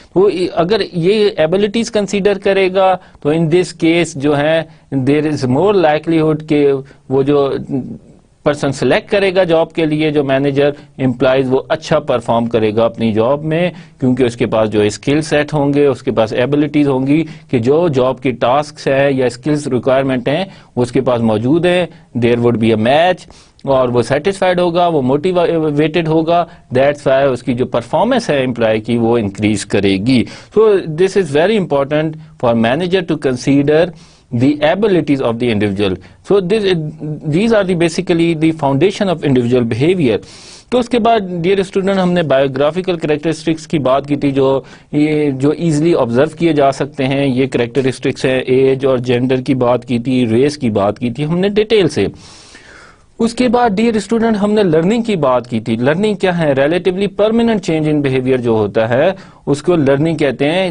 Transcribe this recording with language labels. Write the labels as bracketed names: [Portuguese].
[Urdu] تو اگر یہ ایبلٹیز کنسیڈر کرے گا تو ان دس کیس جو ہے [English] there is more likelihood [Urdu] کہ وہ جو پرسن سلیکٹ کرے گا جاب کے لیے, جو مینیجر امپلائیز, وہ اچھا پرفارم کرے گا اپنی جاب میں, کیونکہ اس کے پاس جو اسکل سیٹ ہوں گے, اس کے پاس ایبلٹیز ہوں گی کہ جو جاب کی ٹاسکس ہے یا اسکلز ریکوائرمنٹ ہیں وہ اس کے پاس موجود ہیں. [English] there would be a match, [Urdu] اور وہ سیٹسفائیڈ ہوگا, وہ موٹیویٹڈ ہوگا. دیٹس وائی اس کی جو پرفارمنس ہے امپلائی کی وہ انکریز کرے گی. [English] So this is very important for manager to consider the abilities of the individual. So these are basically the foundation of individual behavior. [Urdu] تو اس کے بعد ڈیئر اسٹوڈنٹ ہم نے بایوگرافیکل کریکٹرسٹکس کی بات کی تھی, جو ایزلی آبزرو کیے جا سکتے ہیں. یہ کریکٹرسٹکس ہیں, ایج اور جینڈر کی بات کی تھی, ریس کی بات کی تھی ہم نے ڈیٹیل سے. اس کے بعد ڈیئر اسٹوڈنٹ ہم نے لرننگ کی بات کی تھی. لرننگ کیا ہے؟ [English] relatively permanent change in behaviour [Urdu] جو ہوتا ہے اس کو لرننگ کہتے ہیں.